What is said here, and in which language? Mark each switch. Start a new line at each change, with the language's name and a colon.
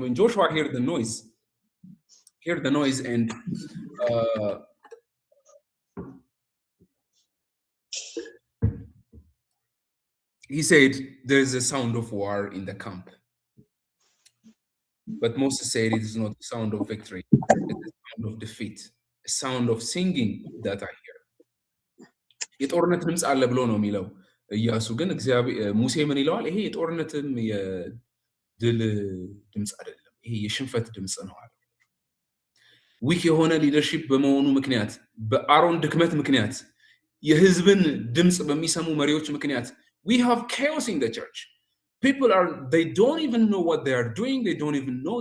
English: When Joshua heard the noise, and he said, there is a sound of war in the camp. But Moses said, it is not the sound of victory, it is the sound of defeat, a sound of singing that I hear.
Amharic: የጦርነት ድምፅ አለ ብሎ ነው የሚለው ኢያሱ። ግን ሙሴ ምን ይለዋል? ይሄ የጦርነትም የድል ድምፅ አይደለም፣ ይሄ የሽንፈት ድምፅ ነው አለ። ዊክ የሆነ ሊደርሺፕ በመሆኑ ምክንያት፣ በአሮን ድክመት ምክንያት፣ የህዝብን ድምፅ በሚሰሙ መሪዎች ምክንያት
English: we have chaos in the church. People they don't even know what they are doing. They don't even know.